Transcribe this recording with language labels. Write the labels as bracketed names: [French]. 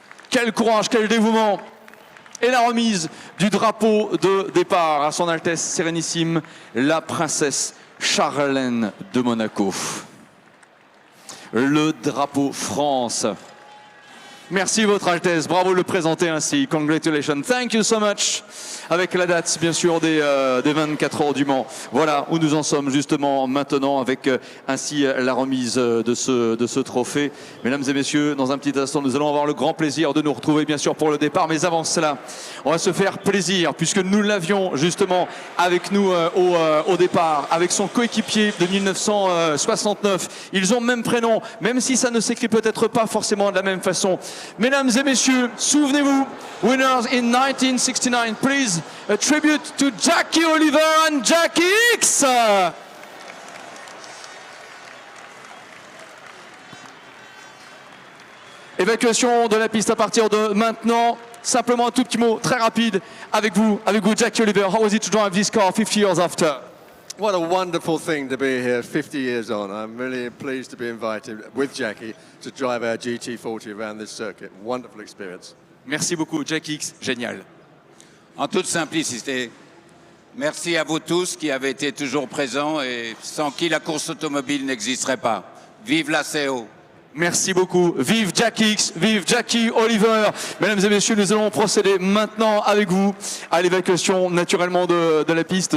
[French] Quel courage, quel dévouement. Et la remise du drapeau de départ à son Altesse Sérénissime, la princesse Charlène de Monaco. Le drapeau France. Merci Votre Altesse, bravo de le présenter ainsi. [English] Congratulations, thank you so much. [French] Avec la date bien sûr des 24 heures du Mans. Voilà où nous en sommes justement maintenant avec ainsi la remise de ce trophée. Mesdames et messieurs, dans un petit instant nous allons avoir le grand plaisir de nous retrouver bien sûr pour le départ. Mais avant cela, on va se faire plaisir puisque nous l'avions justement avec nous au départ, avec son coéquipier de 1969. Ils ont le même prénom, même si ça ne s'écrit peut-être pas forcément de la même façon. Mesdames et messieurs, souvenez-vous, [English] winners in 1969, please, a tribute to Jackie Oliver and Jackie X. [French] Évacuation de la piste à partir de maintenant. Simplement un tout petit mot très rapide avec vous Jackie Oliver. [English] How was it to drive this car 50 years after? What a wonderful thing to be here 50 years on. I'm really pleased to be invited with Jackie to drive our GT40 around this circuit. Wonderful experience. [French] Merci beaucoup, Jackie X. Génial. En toute simplicité, merci à vous tous qui avez été toujours présents et sans qui la course automobile n'existerait pas. Vive la CO! Merci beaucoup. Vive Jackie X, vive Jackie Oliver. Mesdames et messieurs, nous allons procéder maintenant avec vous à l'évacuation naturellement de la piste.